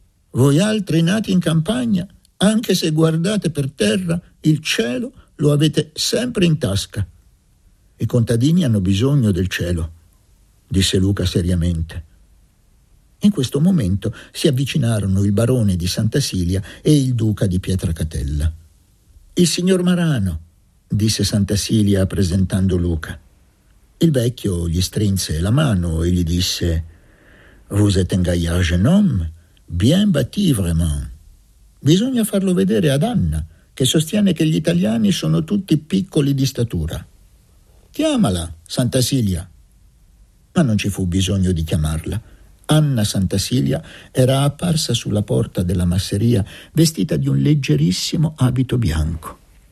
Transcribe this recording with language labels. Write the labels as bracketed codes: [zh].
[it] Voi altri nati in campagna, anche se guardate per terra, il cielo lo avete sempre in tasca. I contadini hanno bisogno del cielo», disse Luca seriamente. In questo momento si avvicinarono il barone di Santa Silia e il duca di Pietracatella. «Il signor Marano», disse Santa Silia presentando Luca. Il vecchio gli strinse la mano e gli disse: [fr] «Vous êtes un gaillard jeune homme, bien bâti vraiment. [it] Bisogna farlo vedere ad Anna, che sostiene che gli italiani sono tutti piccoli di statura. Chiamala, Santa Silia». Ma non ci fu bisogno di chiamarla. Anna Santa Silia era apparsa sulla porta della masseria vestita di un leggerissimo abito bianco.